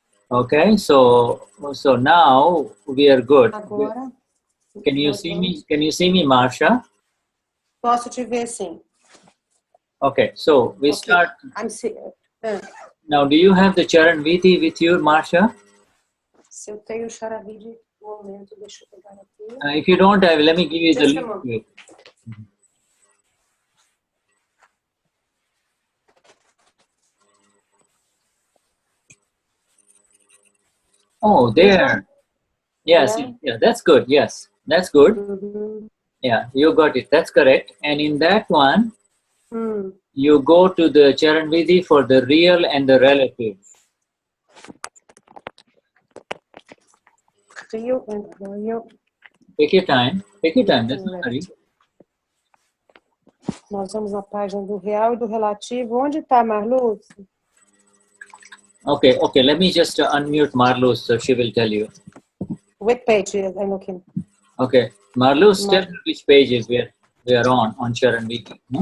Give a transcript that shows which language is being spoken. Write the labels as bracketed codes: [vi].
[en] Okay, so now we are good. [pt] Agora. [en] Can you see me? Can you see me, Marcia? [pt] Posso te ver, sim. [en] Okay, so we start. I'm Now, do you have the Charan Vidhi with you, Marcia? [pt] Se eu tenho o Charan Vidhi no momento, deixa eu pegar aqui. [en] If you don't have, let me give you the link. Oh, there. Yes, yeah, that's good. Yes, that's good. Mm-hmm. Yeah, you got it. That's correct. And in that one, you go to the Charan Vidhi for the real and the relative. Real. Take your time. Take your time. That's not hurry. [pt] Nós vamos na página do real e do relativo. Onde está, Marluce? [en] Okay. Let me just unmute Marluce so she will tell you. What page I'm looking? Okay, Marluce, tell me which pages we are on Charan Vidhi.